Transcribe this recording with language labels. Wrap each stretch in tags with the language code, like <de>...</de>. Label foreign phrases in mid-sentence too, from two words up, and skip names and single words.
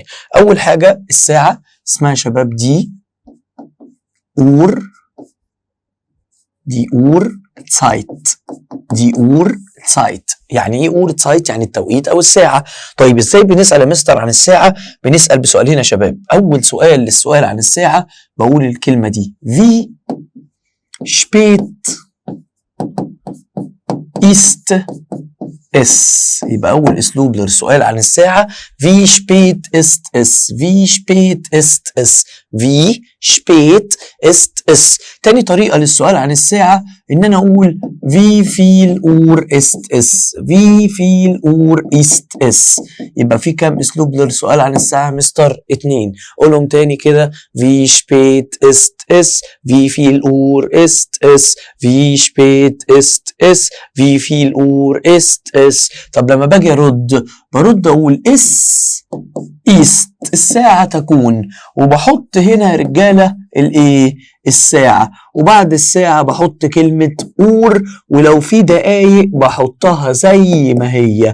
<ar>أول حاجة الساعة اسمها شباب</ar> <de>die Uhrzeit. die Uhrzeit</de> <ar>يعني ايه</ar> <de>Uhrzeit?</de> <ar>يعني التوقيت او الساعة. طيب ازاي بنسأل يا مستر عن الساعة؟ بنسأل بسؤالين يا شباب. اول سؤال للسؤال عن الساعة بقول الكلمة دي</ar> <de>wie spät ist es.</de> <ar>يبقى أول أسلوب للسؤال عن الساعة</ar> <de>wie spät ist es. wie spät ist es. wie spät ist es.</de> <ar>تاني طريقة للسؤال عن الساعة إن أنا أقول</ar> <de>wie viel Uhr ist es. wie viel Uhr ist es.</de> <ar>يبقى في كام أسلوب للسؤال عن الساعة مستر؟ 2. قولهم تاني كده.</ar> <de>wie spät ist es. wie viel Uhr ist es. wie spät ist es. wie viel Uhr ist es.</de> <ar>طب لما باجي برد أقول ist الساعة تكون، وبحط هنا يا رجالة الإيه؟ الساعة، وبعد الساعة بحط كلمة أور، ولو في دقايق بحطها زي ما هي.</ar>